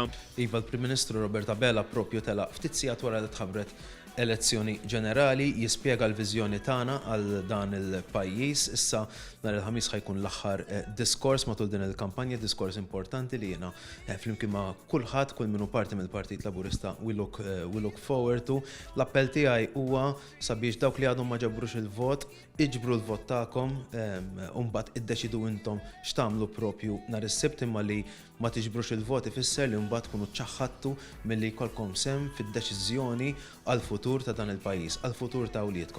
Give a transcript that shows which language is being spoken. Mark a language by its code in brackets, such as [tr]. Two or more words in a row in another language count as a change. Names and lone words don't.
[mt] Iva l-Prim Ministru Roberta Bela propju telaq ftit sigħat wara li tħabbret elezzjoni ġenerali jispjega l-viżjoni tagħna għal dan il-pajjiż. Issa nhar il-ħamis ħajkun l-aħħar diskors matul din il-kampanja, diskors importanti li jiena flimkien ma' kulħadd, kull minnu parti mill-Partit Laburista [en] we look forward to. [mt] L-appell tiegħi huwa sabiex dawk li għadhom ma ġabrux il-vot, iġbru l-vot tagħkom u mbagħad iddeċidu intom x'tagħmlu propju nhar is-Sibt, imma li ma tiġbrux il-vot ifisser li mbagħad tkunu ċaħħadtu milli jkollkom sem fid-deċiżjoni għall-futur ta' dan il-pajjiż, għall-futur ta' awliedkom.